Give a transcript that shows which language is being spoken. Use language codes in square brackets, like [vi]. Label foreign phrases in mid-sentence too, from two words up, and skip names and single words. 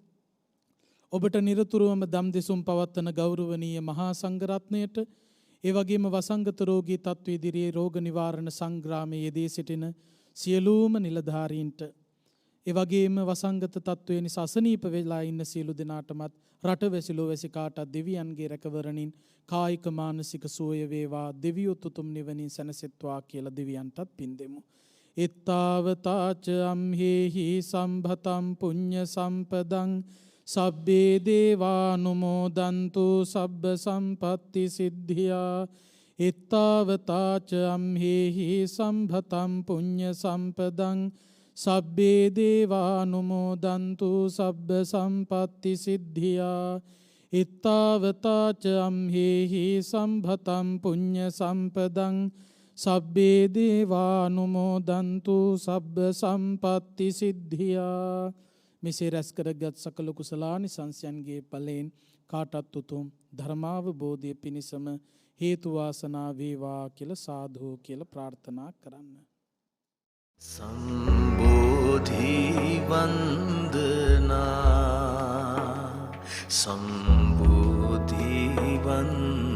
[si] ඔබට නිරතුරුවම දම් දෙසුම් පවත්වන ගෞරවනීය මහා සංඝරත්නයට, ඒ වගේම වසංගත රෝගී තත්ත්ව ඉදිරියේ රෝග නිවාරණ සංග්‍රාමයේ යෙදී සිටින සියලුම නිලධාරීන්ට, ඒ වගේම වසංගත තත්ත්වය නිසා අසනීප වෙලා ඉන්න සියලු දෙනාටමත් රටවැසි ලොවැසි කාටත් දෙවියන්ගේ රැකවරණින් කායික මානසික සුවය වේවා, දෙවියොත් උතුම් නිවනින් සැනසෙත්වා කියලා දෙවියන්ටත් පින් දෙමු. [pi] එත්තාවතාච අම්හෙහි සම්භතම් පුඤ්ඤ සම්පදං සබ්බේ දේවානුමෝදන්තු සබ්බ සම්පත්ති සිද්ධියා. එත්තාවතාච අම්හෙහි සම්භතම් පුඤ්ඤ සම්පදං සබ්බේ දේවානුමෝදන්තු සබ්බ සම්පත්ති සිද්ධියා. ඉත්තාවතාච අම්හෙහි සම්භතම් පුඤ්ඤ සම්පදං සබ්බේ දේවානුමෝදන්තු සබ්බ සම්පත්ති සිද්ධියා. [si] මෙසේ රැස් කරගත් සකල කුසලානිසංසයන්ගේ ඵලයෙන් කාටත් උතුම් ධර්මාවබෝධය පිණිසම හේතු වාසනා වේවා කියලා සාදු කියලා ප්‍රාර්ථනා කරන්න. සම්බෝධි වන්දනා සම්බෝධි වන්දනා